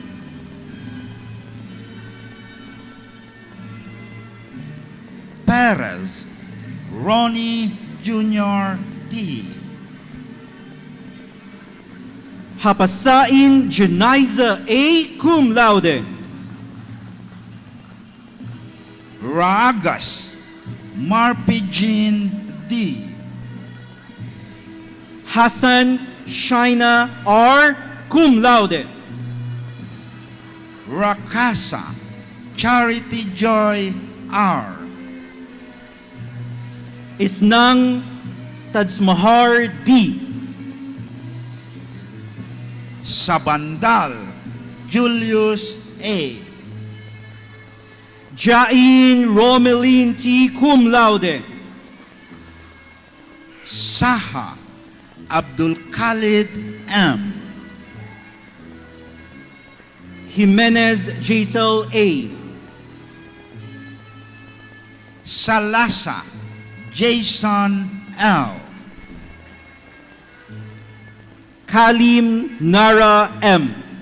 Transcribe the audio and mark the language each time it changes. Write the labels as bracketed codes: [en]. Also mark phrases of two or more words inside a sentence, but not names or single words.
[en] Perez Ronnie Jr. D. Hapasain Janiza A. [la] Cum laude. [en] Ragas Marpijin D. Hassan Shaina R. [la] Cum laude. [en] Rakasa Charity Joy R. Isnang Tadsmahar D. Sabandal Julius A. Jain Romelin T. [la] Cum laude. [en] Saha Abdul Khalid M. Jimenez Jaisal A. Salasa Jason L. Kalim Nara M.